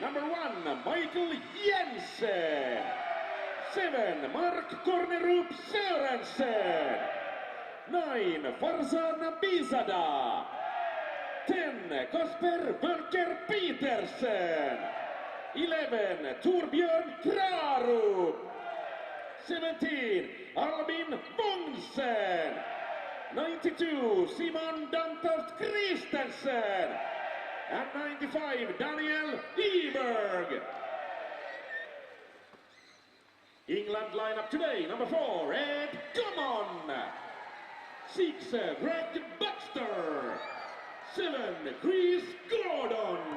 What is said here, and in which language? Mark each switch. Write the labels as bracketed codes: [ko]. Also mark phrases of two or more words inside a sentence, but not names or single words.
[en] Number 1, Michael Jensen. 7, Mark Kornerup Sørensen. 9, Farzan Bizada. 10, Kasper Börker Petersen. 11, Torbjörn Krarup. 17, Albin Bongsen. 92, Simon Dantoft Christensen. And 95, Daniel Eberg. England lineup today. Number 4, Ed Gummon. 6, Greg Baxter. 7, Chris Gordon.